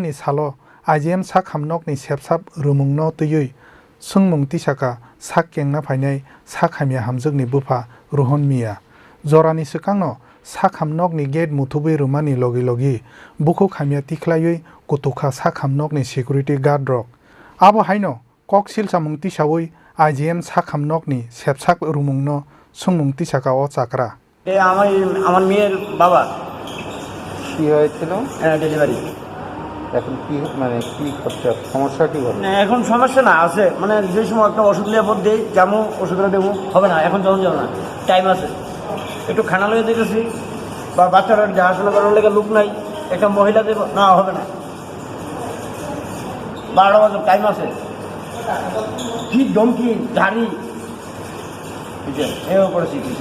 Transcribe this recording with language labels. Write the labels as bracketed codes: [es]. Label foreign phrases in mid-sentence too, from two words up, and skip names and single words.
[trp] ni salo IGM sak hamnok ni sepsap rumungno tui sungmung tisaka sak kengna phainai sak hamya hamjukni bufa Rohon Miya jorani swkangno sak hamnok ni gate muthubui rumani logi logi bukhuk hamya tikhlaiui kutukha sak hamnok ni security guard rok abo haino koksil samung tisaui IGM sak hamnok ni sepsak rumungno sungmung tisaka o chakra [bn] আমার মেয়ের বাবা কি হয়েছিল ডেলিভারি এখন কি মানে কি করছে সমস্যা কি বলে এখন সমস্যা না আছে মানে যে সময় একটা ওষুধ নিয়ে পর দিই যাবো ওষুধটা দেবো হবে না এখন যখন যাবো না টাইম আছে একটু খানা লয়ে দেখেছি বা বাচ্চারা দেখাশোনা করার লেগে লোক নাই একটা মহিলাদের না হবে না 12টা বাজে টাইম আছে কি ধমকি ঝাড়ি এও করেছি কিছু